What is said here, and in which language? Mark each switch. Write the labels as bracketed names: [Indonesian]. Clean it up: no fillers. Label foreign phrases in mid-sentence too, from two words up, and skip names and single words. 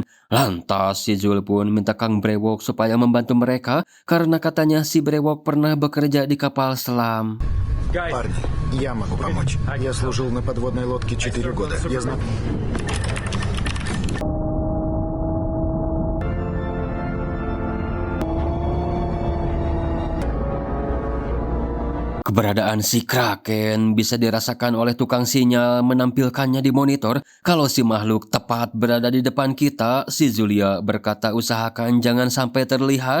[Indonesian] Lantas si Zul pun minta Kang Brewok supaya membantu mereka karena katanya si Brewok pernah bekerja di kapal selam. [Russian] Парни, я могу помочь. Я служил на подводной лодке 4 года. Я знаю... [Indonesian] Keberadaan si Kraken bisa dirasakan oleh tukang sinyal menampilkannya di monitor. Kalau si makhluk tepat berada di depan kita, si Zulia berkata usahakan jangan sampai terlihat.